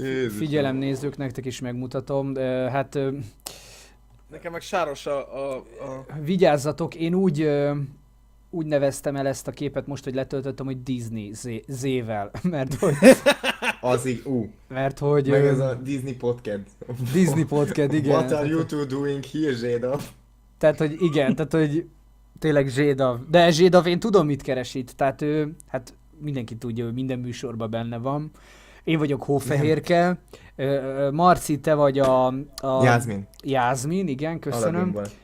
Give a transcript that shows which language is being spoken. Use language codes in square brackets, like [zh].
[hu] Figyelem nézők, nektek is megmutatom. Hát... Nekem meg sáros a... Vigyázzatok, én úgy neveztem el ezt a képet most, hogy letöltöttem, hogy Disney Z-vel, mert hogy... Az így, Mert hogy... Meg ez a Disney podcast. Disney podcast, igen. [en] What are you two doing here, Zsédav? [hu] Tehát, hogy igen, tehát, hogy tényleg Zsédav. De Zsédav, én tudom, mit keres itt. Tehát ő, hát mindenki tudja, hogy minden műsorban benne van. Én vagyok Hófehérke. Marci, te vagy a... Jászmin, igen, köszönöm.